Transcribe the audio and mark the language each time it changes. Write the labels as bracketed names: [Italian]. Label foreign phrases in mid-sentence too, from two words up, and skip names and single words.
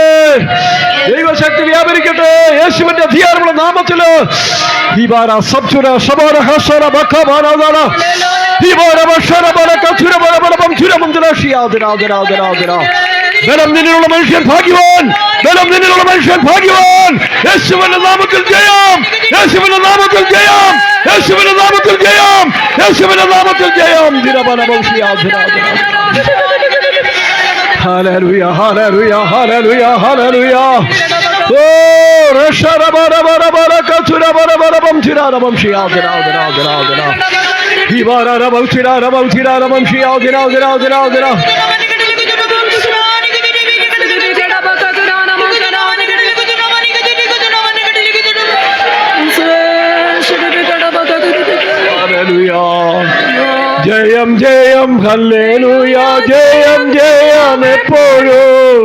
[Malayalam] യേശുവിന്റെ അധികാരമുള്ള നാമത്തില് ബലം നിന്നുള്ള മനുഷ്യൻ ഭാഗ്യവാൻ. യേശുവിന്റെ നാമത്തിൽ ജയം. Hallelujah. Oh, rashara bara katura bara bam tira bam shia dira. Ibara bam tira bam shia dira. ജയം ഹല്ലേലൂയ. ജയം എപ്പോഴും.